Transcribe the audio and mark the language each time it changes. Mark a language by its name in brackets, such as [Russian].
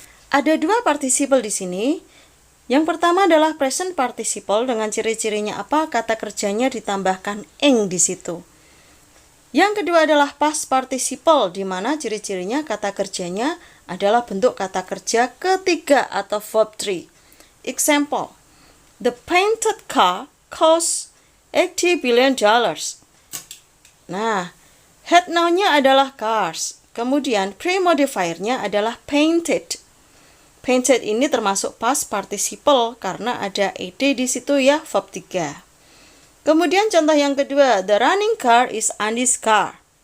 [Indonesian] Ada dua participle di sini. Yang pertama adalah present participle dengan ciri-cirinya apa? Kata kerjanya ditambahkan ing di situ. Yang kedua adalah past participle di mana ciri-cirinya kata kerjanya adalah bentuk kata kerja ketiga atau verb 3. [English] Example, the painted car costs $80 billion. [Indonesian] Nah, head noun-nya adalah cars. Kemudian pre-modifiernya adalah painted. Painted ini termasuk past participle karena ada ed di situ ya, verb 3. Kemudian contoh yang kedua, [English] the running car is Andy's car.